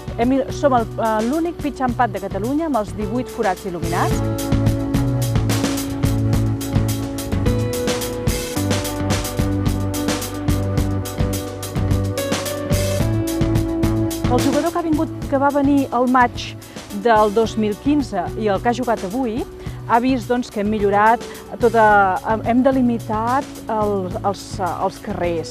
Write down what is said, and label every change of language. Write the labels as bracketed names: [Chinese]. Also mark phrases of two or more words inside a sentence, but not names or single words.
[Catalan] Som l'únic [English] pitch and pad [Catalan] de Catalunya amb els 18 forats il·luminats. El jugador que va venir al maig del 2015 i el que ha jugat avui ha vist que hem millorat, hem delimitat els carrers.